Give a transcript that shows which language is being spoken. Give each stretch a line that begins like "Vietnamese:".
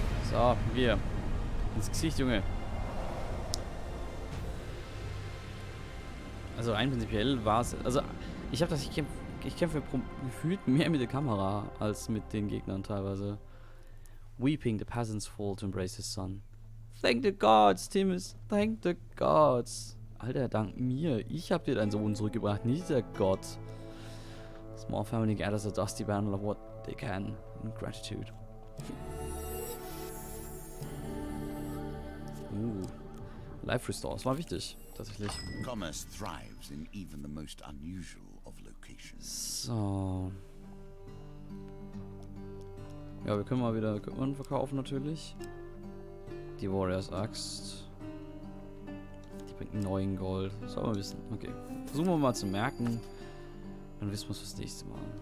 German: So, wir. Ins Gesicht, Junge. Also rein prinzipiell war es... Also, ich kämpfe gefühlt mehr mit der Kamera als mit den Gegnern teilweise.
English: Weeping, the peasants fall to embrace his son. Thank the gods, Timus. Thank the gods.
German: Alter, dank mir. Ich hab dir deinen Sohn zurückgebracht, nicht der Gott.
English: Small family gathers a dusty bundle of what they can in gratitude.
German: Life Restores war wichtig, tatsächlich.
English: Commerce thrives in even the most unusual of locations. So.
German: Ja, wir können mal wieder Equipment verkaufen natürlich. Die Warriors Axt. Die bringt 9 Gold. Soll man wissen. Okay. Versuchen wir mal zu merken. Dann wissen wir es fürs nächste Mal.